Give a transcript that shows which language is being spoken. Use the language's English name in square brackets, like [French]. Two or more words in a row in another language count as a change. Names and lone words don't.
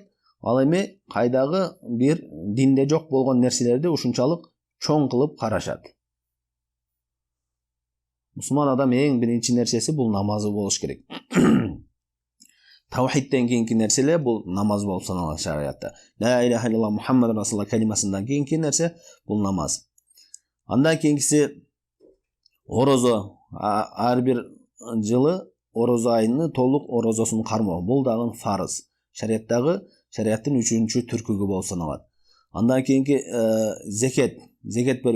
[Kyrgyz] Ал эми кайдагы бир динде жок болгон нерселерди ушунчалык чоң кылып карашат. Мусулман адам эң биринчи нерсеси бул намазы болуш керек. Таухидтен кийинки нерселер бул намаз болуп саналат шариатта. [Arabic] لا إله إلا الله محمد رسول الله [Kyrgyz] калимасынан кийинки нерсе бул намаз. Андан кийинкиси орозо. Ар бир жылы орозо айыны толук орозосун кармоо. Бул дагы фарыз. Шариаттын 3-чү түркүгү болуп саналат. Андан кийинки зекет берүү.